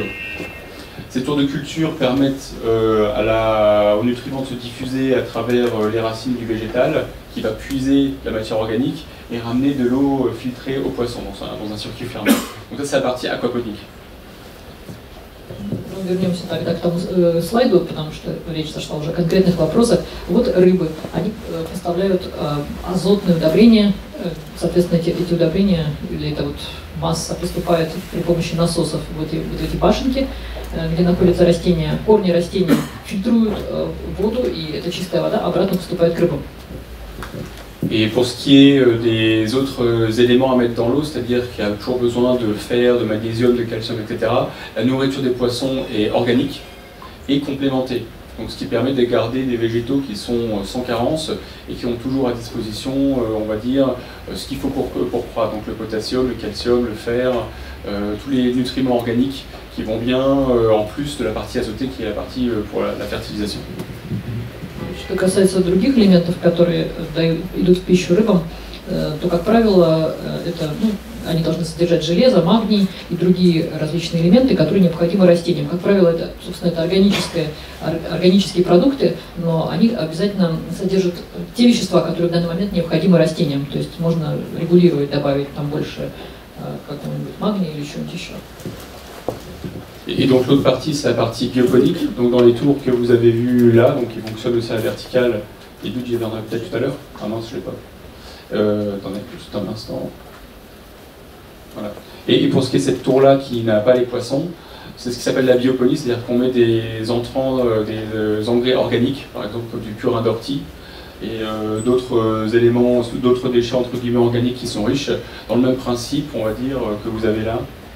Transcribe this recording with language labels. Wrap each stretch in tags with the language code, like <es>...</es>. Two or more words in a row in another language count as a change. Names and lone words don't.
<fr>Ces tours de culture permettent aux nutriments de se diffuser à travers les racines du végétal, qui va puiser la matière organique et ramener de l'eau filtrée aux poissons dans un circuit fermé. Donc ça c'est la partie aquaponique.</fr> <ru>вернемся тогда к тому слайду, потому что речь зашла уже о конкретных вопросах. Вот рыбы, они поставляют азотные удобрения, соответственно, эти удобрения, или это вот масса поступает при помощи насосов в эти башенки, где находятся растения. Корни растений фильтруют воду, и эта чистая вода обратно поступает к рыбам.</ru> <fr>Et pour ce qui est des autres éléments à mettre dans l'eau, c'est-à-dire qu'il y a toujours besoin de fer, de magnésium, de calcium, etc., la nourriture des poissons est organique et complémentée. Donc, ce qui permet de garder des végétaux qui sont sans carence et qui ont toujours à disposition, on va dire, ce qu'il faut pour croître. Donc le potassium, le calcium, le fer, tous les nutriments organiques qui vont bien, en plus de la partie azotée qui est la partie pour la fertilisation.</fr> <ru>Что касается других элементов, которые идут в пищу рыбам, то, как правило, это, они должны содержать железо, магний и другие различные элементы, которые необходимы растениям. Как правило, это, собственно, это органические продукты, но они обязательно содержат те вещества, которые в данный момент необходимы растениям. То есть можно регулировать, добавить там больше какого-нибудь магния или чего-нибудь еще.</ru> <fr>Et donc l'autre partie, c'est la partie bioponique. Donc dans les tours que vous avez vus là, donc qui fonctionnent aussi à la verticale, et d'où j'y reviendrai peut-être tout à l'heure. Ah non, je ne l'ai pas. Attendez, juste un instant. Voilà. Et pour ce qui est de cette tour-là qui n'a pas les poissons, c'est ce qui s'appelle la bioponie, c'est-à-dire qu'on met des entrants, des engrais organiques, par exemple comme du purin d'ortie, et d'autres éléments, d'autres déchets entre guillemets organiques qui sont riches, dans le même principe, on va dire, que vous avez là.</fr>